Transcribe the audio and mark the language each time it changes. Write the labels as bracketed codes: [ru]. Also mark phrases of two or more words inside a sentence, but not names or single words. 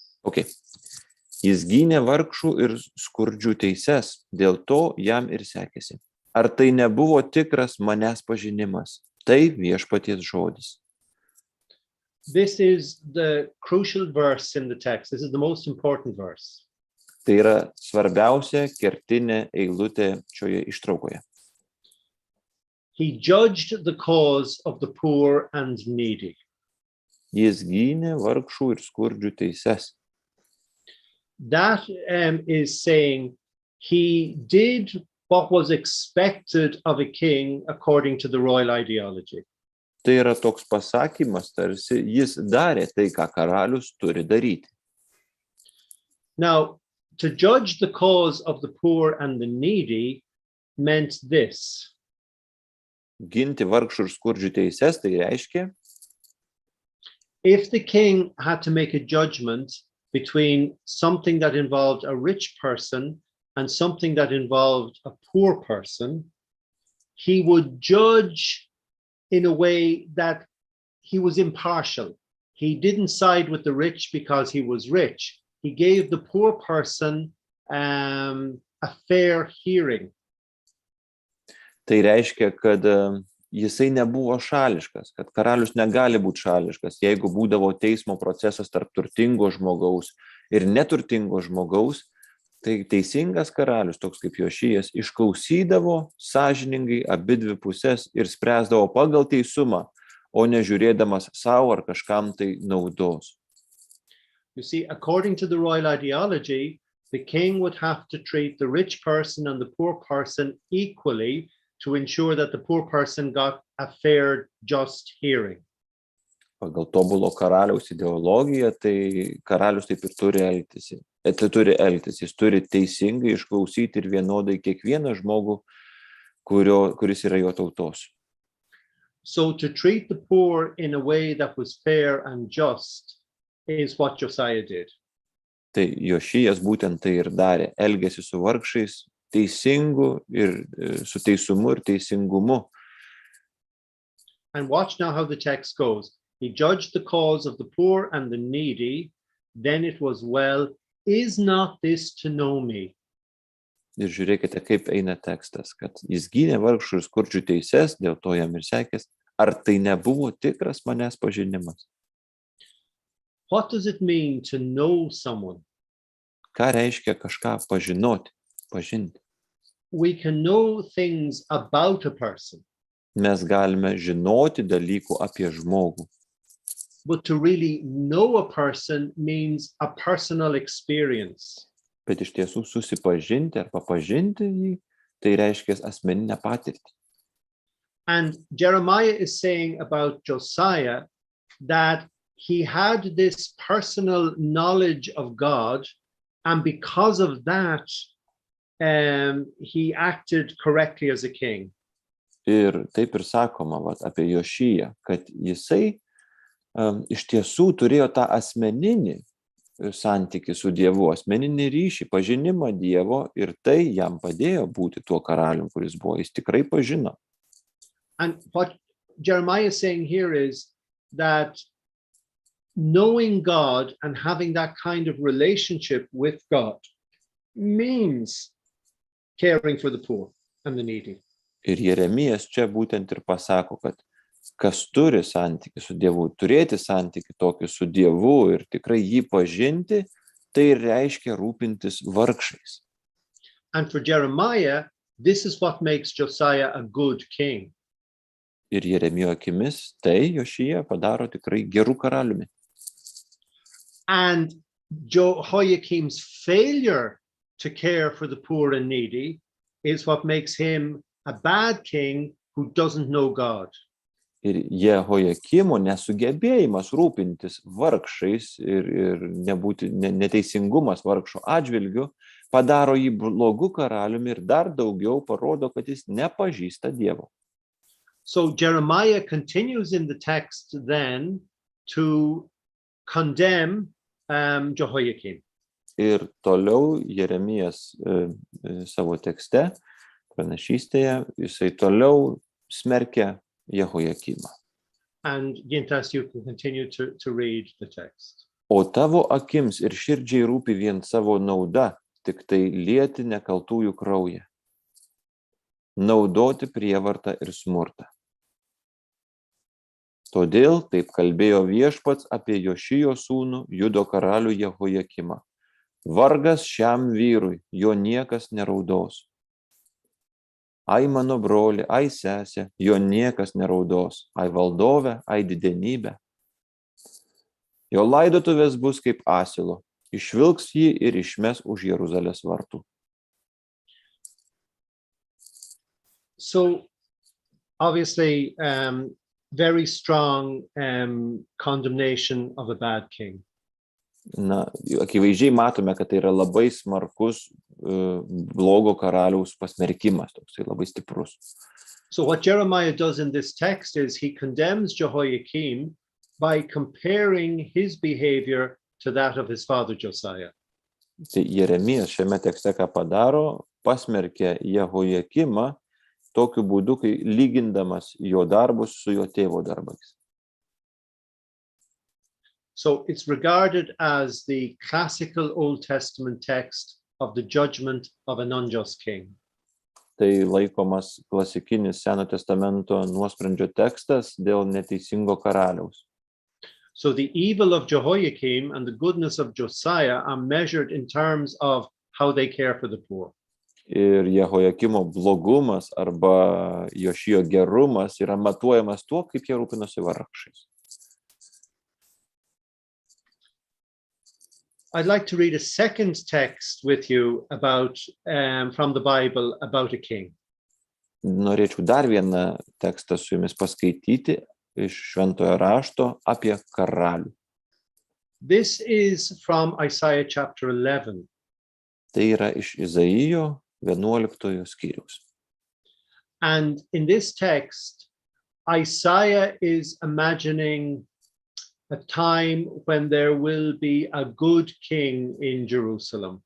[en] Okay. [lt] Jis gynė vargšų ir skurdžių teises, dėl to jam ir sekėsi. Ar tai nebuvo tikras manęs pažinimas? Tai viešpaties žodis. [en] This is the crucial verse in the text. This is the most important verse. [lt] Tai yra svarbiausia kertinė eilutė šioje ištraukoje. [en] He judged the cause of the poor and needy. [lt] Jis gynė vargšų ir skurdžių teises. [en] That is saying he did what was expected of a king according to the royal ideology. [lt] Tai yra toks pasakymas, tarsi jis darė tai, ką karalius turi daryti. [en] Now, to judge the cause of the poor and the needy meant this. [lt] Ginti vargšų ir skurdžių teises, tai reiškia, [en] if the king had to make a judgment between something that involved a rich person and something that involved a poor person, he would judge in a way that he was impartial. He didn't side with the rich because he was rich. He gave the poor person a fair hearing. [lt] Tai reiškia, kad jisai nebuvo šališkas, kad karalius negali būti šališkas. Jeigu būdavo teismo procesas tarp turtingo žmogaus ir neturtingo žmogaus, tai teisingas karalius, toks kaip Jošijas, išklausydavo sąžiningai abidvi pusės ir spręsdavo pagal teisumą, o nežiūrėdamas savo ar kažkam tai naudos. [en] You see, according to the royal ideology, the king would have to treat the rich person and the poor person equally to ensure that the poor person got a fair, just hearing. [lt] Pagal tobulo karaliaus ideologiją, tai karalius taip ir turi elgtis. Jis turi teisingai išklausyti ir vienodai kiekvieną žmogų, kuris yra jo tautos. [en] So to treat the poor in a way that was fair and just is what Josiah did. [lt] Tai Jošijas būtent tai ir darė, elgėsi su vargšais teisingu ir su teisumu ir teisingumu. [en] And watch now how the text goes. He judged the cause of the poor and the needy. Then it was well, is not this to know me? [lt] Ir žiūrėkite, kaip eina tekstas, kad jis gynė vargšų ir skurdžių teises, dėl to jam ir sekės. Ar tai nebuvo tikras manęs pažinimas? [en] What does it mean to know someone? [lt] Ką reiškia kažką pažinoti, pažinti? [en] We can know things about a person. [lt] Mes galime žinoti dalykų apie žmogų. [en] But to really know a person means a personal experience. [lt] Bet iš tiesų susipažinti ar pažinti jį, tai reiškia asmeninę patirtį. [en] And Jeremiah is saying about Josiah that he had this personal knowledge of God, and because of that, he acted correctly as a king. [lt] Ir taip ir sakoma apie Jošiją, kad jisai iš tiesų turėjo tą asmeninį santykį su Dievu, asmeninį ryšį, pažinimą Dievo, ir tai jam padėjo būti tuo karalium, kuris buvo. Jis tikrai pažino. [en] And what Jeremiah is saying here is that knowing God and having that kind of relationship with God means caring for the poor and the needy. [lt] Ir Jeremijas čia būtent ir pasako, kad kas turi santykį su Dievu, turėti santykį tokį su Dievu ir tikrai jį pažinti, tai reiškia rūpintis vargšais. [en] And for Jeremiah, this is what makes Josiah a good king. [lt] Ir Jeremijo akimis tai Jošija padaro tikrai gerų karaliumi. [en] And Jehoiakim's failure to care for the poor and needy is what makes him a bad king who doesn't know God. [lt] Ir Jehoiakimo nesugebėjimas rūpintis vargšais ir neteisingumas vargšų atžvilgiu padaro jį blogu karaliumi ir dar daugiau parodo, kad jis nepažįsta Dievo. [en] So Jeremiah continues in the text then to condemn Jehoiakim. [lt] Ir toliau Jeremijas savo tekste, pranašystėje, jisai toliau smerkia Jehoiakimą. [en] And Gintas, you can continue to read the text. [lt] O tavo akims ir širdžiai rūpi vien savo nauda, tik tai lieti nekaltųjų kraują, naudoti prievartą ir smurtą. Todėl taip kalbėjo viešpats apie Jošijo sūnų Judo karalių Jehoiakimą. Vargas šiam vyrui, jo niekas neraudos. Ai mano broli, ai sesė, jo niekas neraudos. Ai valdove, ai didenybė. Jo laidotuvės bus kaip asilo, išvilks jį ir išmes už Jeruzalės vartų. [en] So, obviously, very strong condemnation of a bad king. [lt] Na, akivaizdžiai matome, kad tai yra labai smarkus blogo karaliaus pasmerkimas, toksai labai stiprus. [en] So what Jeremiah does in this text is he condemns Jehoiakim by comparing his behavior to that of his father Josiah. [lt] Tai Jeremijas šiame tekste ką padaro, pasmerkia Jehojakimą tokiu būdu, kai lygindamas jo darbus su jo tėvo darbais. [en] So it's regarded as the classical Old Testament text of the judgment of an unjust king. [lt] Tai laikomas klasikinis Seno testamento nuosprendžio tekstas dėl neteisingo karaliaus. [en] So the evil of Jehoiakim and the goodness of Josiah are measured in terms of how they care for the poor. [lt] Ir Jehojakimo blogumas arba Jošijo gerumas yra matuojamas tuo, kaip jie rūpinosi vargšais. [en] I'd like to read a second text with you about from the Bible about a king. [lt] Norėčiau dar vieną tekstą su jumis paskaityti iš Šventojo rašto apie karalių. [en] This is from Isaiah chapter 11. [lt] Tai yra iš Izaijo 11 skyriaus. [en] And in this text, Isaiah is imagining a time when there will be a good king in Jerusalem.